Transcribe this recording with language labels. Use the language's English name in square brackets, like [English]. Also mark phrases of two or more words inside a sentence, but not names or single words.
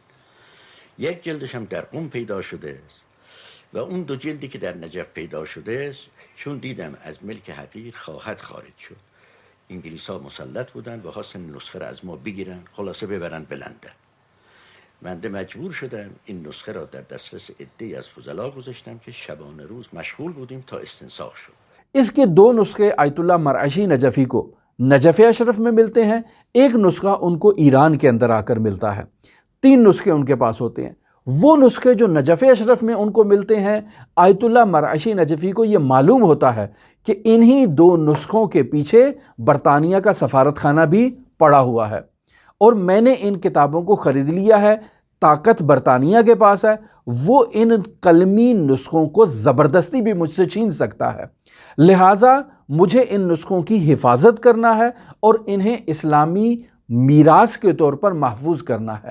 [Persian] 1 جلدش هم در قم پیدا شده است و اون 2 جلدی که در نجف پیدا شده است چون دیدم از ملک حقیر خواهد خارج شد، انگلیس ها مسلط بودن و خواستن نسخه را از ما بگیرن، خلاصه ببرن به لندن. بنده مجبور شدم این نسخه را در دسترس عده‌ای از فضلا گذاشتم که شبانه روز مشغول بودیم تا استنساخ شد. [Urdu] اس کے دو نسخے آیت اللہ مرعشی نجفی کو نجف اشرف میں ملتے ہیں، ایک نسخہ ان کو ایران کے اندر آ کر ملتا ہے، 3 نسخے ان کے پاس ہوتے ہیں۔ وہ نسخے جو نجف اشرف میں ان کو ملتے ہیں، آیت اللہ مرعشی نجفی کو یہ معلوم ہوتا ہے کہ انہی 2 نسخوں کے پیچھے برطانیہ کا سفارت خانہ بھی پڑا ہوا ہے، اور میں نے ان کتابوں کو خرید لیا ہے، طاقت برطانیہ کے پاس ہے، وہ ان قلمی نسخوں کو زبردستی بھی مجھ سے چھین سکتا ہے، لہٰذا مجھے ان نسخوں کی حفاظت کرنا ہے اور انہیں اسلامی میراث کے طور پر محفوظ کرنا ہے۔